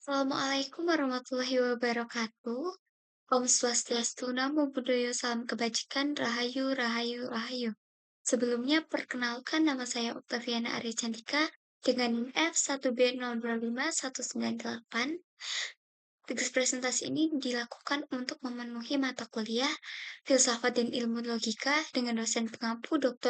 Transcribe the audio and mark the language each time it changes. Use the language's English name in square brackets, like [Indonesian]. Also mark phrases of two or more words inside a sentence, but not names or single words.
[Arabic] السلام عليكم ورحمة الله وبركاته. [Indonesian] Om Swastiastu, Namo Buddhaya, Salam Kebajikan, Rahayu, Rahayu, Rahayu. Sebelumnya, perkenalkan nama saya Oktaviana Arya Cantika dengan F1B025198. Tugas presentasi ini dilakukan untuk memenuhi mata kuliah Filsafat dan Ilmu Logika dengan dosen pengampu Dr.